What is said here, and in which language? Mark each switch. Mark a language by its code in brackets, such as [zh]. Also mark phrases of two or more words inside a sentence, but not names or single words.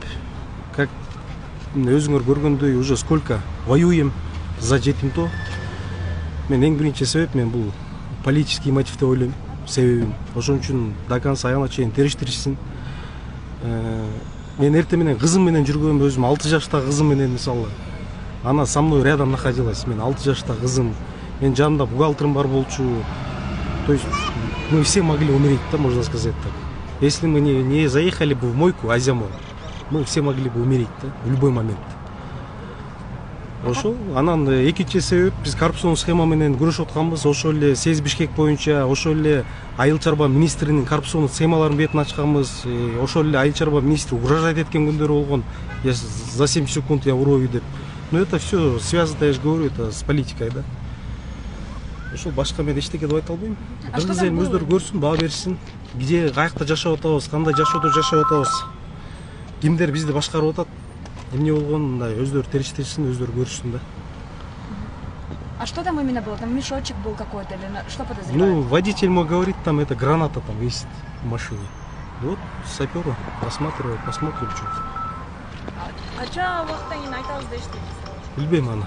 [ky] Как өзүңөр көргөндөй, [ru] уже сколько воюем за жетимто. [ky] Мен эң биринчи себеп мен бул [ru] политический мотив [ky] деп ойлойм, себебин. Ошон үчүн [ru] до конца [ky] аягына чейин териштиришсин. Мен эрте менен кызым менен жүргөм, өзүм 6 жаштагы кызым менен мисалы. [ru] Она со мной рядом находилась. [ky] Мен 6 жаштагы кызым, мен жанымда бухгалтерим бар болчу. [ru] То есть мы все могли умереть, да, можно сказать так. Если мы не заехали бы в мойку Азимол, мы все могли бы умереть, да, в любой момент. [ky] Ошол анан экинчи себеп биз коррупцион схема менен күрөшүп атканбыз. Ошол эле Сез Бишкек боюнча, ошол эле Айыл чарба министринин коррупцион схемаларын бетин ачканбыз. Ошол эле Айыл чарба министри угрожать эткен күндөр болгон. [ru] Я за 7 секунд я урою деп. Но это все связано, я же говорю, это с политикой, да. [ky] Ошол башка мен эчтеке деп айта албайм. Кыргыз элин өздөрү көрсүн, баа берсин. Где каякта жашап атабыз, кандай жашоодо жашап атабыз. Кимдер бизди башкарып атат? Эмне болгонун мындай өздөрү териштирсин, өздөрү көрүшсүн да. [ru] А что там именно было? Там мешочек был какой-то или что подозревают? Ну, водитель мой говорит, там это граната там висит в машине. Вот саперы рассматривают, посмотрим, что. [ky] Кача убакыттан кийин айтабыз дештиңиз? Билбейм аны.